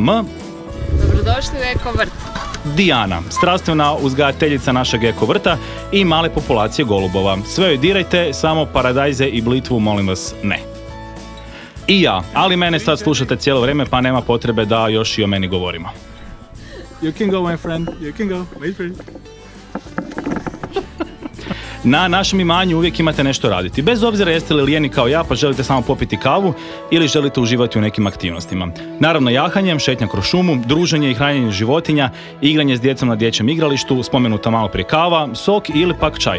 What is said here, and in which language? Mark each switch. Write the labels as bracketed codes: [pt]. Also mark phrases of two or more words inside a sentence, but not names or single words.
[hr] Dobrodošli u Eko vrt. Dijana, strastvena uzgajateljica našeg eko vrta i male populacije golubova. Sve joj dirajte, samo paradajze i blitvu, molim vas, ne. I ja, ali mene sad slušate cijelo vrijeme, pa nema potrebe da još i o meni govorimo. [en] You can go, my friend. You can go. Wait for it. [hr] Na našem imanju uvijek imate nešto raditi. Bez obzira jeste li lijeni kao ja, pa želite samo popiti kavu ili želite uživati u nekim aktivnostima. Naravno jahanjem, šetnja kroz šumu, druženje i hranjenje životinja, igranje s djecom na dječjem igralištu, spomenuta malo prije kava, sok ili pak čaj.